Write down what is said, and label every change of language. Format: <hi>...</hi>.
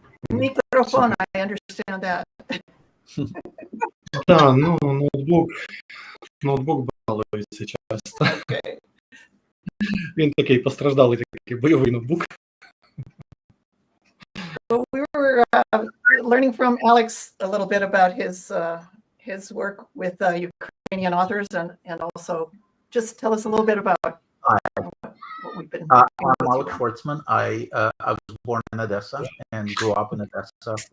<en>Microphone, I understand that.</en> <uk>Так, ну, ноутбук балується часто. Він такий постраждалий, такий бойовий ноутбук.</uk> <en>Well, we were learning from Alex a little bit about his work with Ukrainian authors, and also just tell us a little bit about what we've been. I'm Oleg Schwartzman. I was born in Odessa and grew up in Odessa.</en>